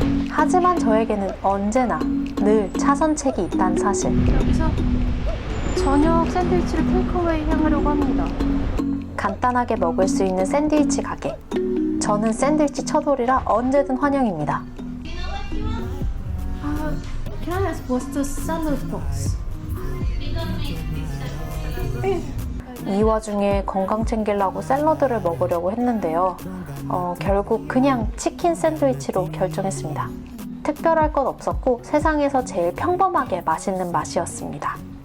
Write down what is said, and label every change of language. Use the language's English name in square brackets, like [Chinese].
[Korean] 하지만 저에게는 언제나 늘 차선책이 있다는 사실. 여기서 저녁 샌드위치를 테이크어웨이 향하려고 합니다. 간단하게 먹을 수 있는 샌드위치 가게. 저는 샌드위치 처돌이라 언제든 환영입니다. [English] Can I ask what's the salad box? [Korean] 이 와중에 건강 챙기려고 샐러드를 먹으려고 했는데요. 결국 그냥 치킨 샌드위치로 결정했습니다. 특별할 것 없었고 세상에서 제일 평범하게 맛있는 맛이었습니다.